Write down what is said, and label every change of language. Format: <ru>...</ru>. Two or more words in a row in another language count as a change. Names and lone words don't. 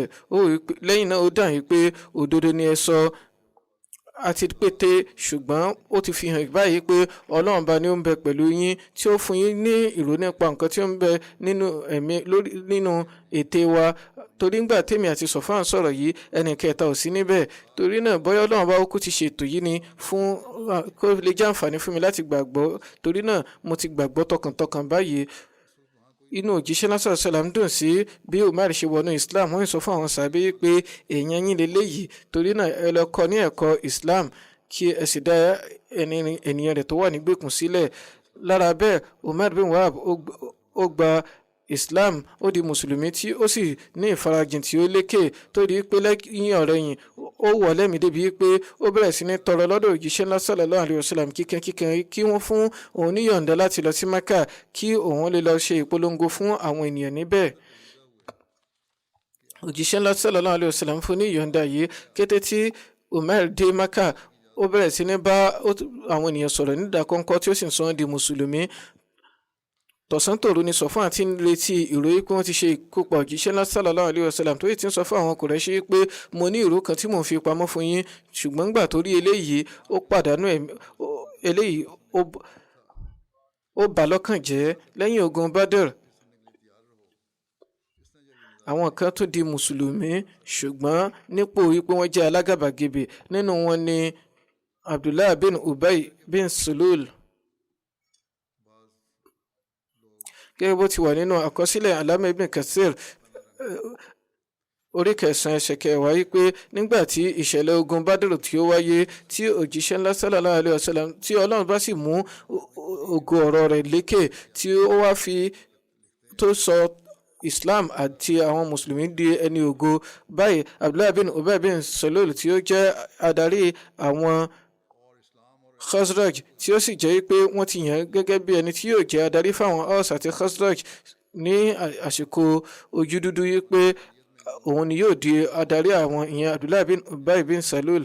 <yo>Lẹ́yìn náà ó dà yín pé òdodo ni ẹ sọ, àti pété, ṣùgbọ́n ó ti fi hàn báyìí pé Ọlọ́run bá ní ó ń bẹ pẹ̀lú yín tí ó fún yín ní ìró nípa nǹkan tí ó ń bẹ nínú ète wa. Torí ńgbà tèmi àti Sọ̀fúàn sọ̀rọ̀ yìí ẹnì kẹta ò sí níbẹ̀. Torí náà bóyá Ọlọ́run bá kú ti ṣètò yìí ni fún kó lè jẹ́ àǹfààní fún mi láti gbàgbọ́. Torí náà mo ti gbàgbọ́ tọkàntọkàn báyìí. Inú òjíṣẹ́ náà</yo> <ar>صلى الله عليه وسلم</ar> <yo>dùn sí bí Umar ṣe wọnú Islam. Wọ́n sọ fún àwọn sàbẹ́ pé èèyàn yín leléyìí, torí náà ẹ lọ kọ́ ní ẹ̀kọ́ Islam kí ẹ sì dá ènìyàn rẹ̀ tó wà nígbèkùn sílẹ̀. Lára bẹ́ẹ̀ Umar bin Wahab ó gba Islam, ó di mùsùlùmí tí ó sì ní ìfarajìn tí ó lékè, tó di pé lẹ́yìn ọ̀rẹ̀yìn ó wọ̀ lẹ́mìí débi pé ó bẹ̀rẹ̀ sí ní tọrọ lọ́dọ̀ òjíṣẹ́ ńlá</yo> <ar>صلى الله عليه وسلم</ar> <yo>kíkan kí wọ́n fún òun níyọ̀ǹda láti lọ sí Mẹ́kà kí òun lè lọ ṣe ìpolongo fún àwọn ènìyàn níbẹ̀. Òjíṣẹ́ ńlá</yo> <ar>صلى الله عليه وسلم</ar> <yo>fún níyọ̀ǹda yìí. Kété tí Umar dé Mẹ́kà ó bẹ̀rẹ̀ sí ní bá àwọn ènìyàn sọ̀rọ̀ nídàkọ́ńkọ́ tí ó sì ń sọ wọ́n di mùsùlùmí. Tọ̀sán tòru ni Sọ̀fúàn àti ń retí ìròyìn pé wọ́n ti ṣe ikú pa òjíṣẹ́ ńlá</yo> <ar>صلى الله عليه وسلم,</ar> <yo>tó yìí ti ń sọ fún àwọn Kùrẹ́ṣì pé mo ní ìró kan tí mò ń fi pamọ́ fún yín. Ṣùgbọ́n nígbà tó rí eléyìí ó pàdánù eléyìí ó bà lọ́kàn jẹ́. Lẹ́yìn ogun Badr àwọn kan tún di mùsùlùmí, ṣùgbọ́n nípò wípé wọ́n jẹ́ alágàbàgebè. Nínú wọn ni Abdullah bin Ubay bin Sulul. Gẹ́gẹ́ bó ti wà nínú àkọsílẹ̀ Allama Ibn Kathir orí 9 ẹsẹ̀ 10 wáyé pé nígbà tí ìṣẹ̀lẹ̀ ogun Badr tí ó wáyé, tí òjíṣẹ́ ńlá</yo> <ar>صلى الله عليه وسلم</ar> <yo>tí Ọlọ́run bá sì mú ògo ọ̀rọ̀ rẹ̀ lékè, tí ó wá fi tó sọ Islam àti àwọn mùsùlùmí di ẹni ògo. Báyìí Abdullah bin Ubay bin Sulul tí ó jẹ́ adarí àwọn Khazraj, tí ó sì jẹ́ pé wọ́n ti yàn gẹ́gẹ́ bí ẹni tí yóò jẹ́ adarí fáwọn Aus àti Khazraj ní àsìkò ojú dúdú, yìí pé òun ni yóò di adarí àwọn ìyẹn Abdullah bin Ubay bin Sulul.</yo>